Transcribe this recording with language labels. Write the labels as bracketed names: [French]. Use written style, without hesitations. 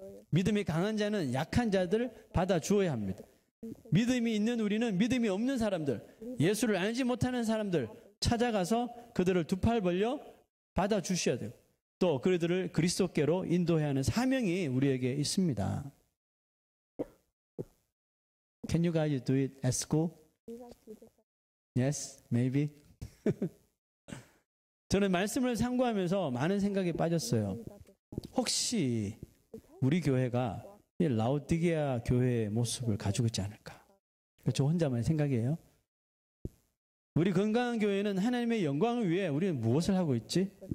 [Korean] 믿음이 강한 자는 약한 자들을 받아주어야 합니다. 믿음이 있는 우리는 믿음이 없는 사람들, 예수를 알지 못하는 사람들 찾아가서 그들을 두 팔 벌려 받아주셔야 돼요. 또 그들을 그리스도께로 인도해야 하는 사명이 우리에게 있습니다. [English] Can you guys do it at school? Yes, maybe. [Korean] 저는 말씀을 참고하면서 많은 생각에 빠졌어요. 혹시 우리 교회가 이 라오디게아 교회의 모습을 가지고 있지 않을까? 저 혼자만의 생각이에요. 우리 건강한 교회는 하나님의 영광을 위해 우리는 무엇을 하고 있지?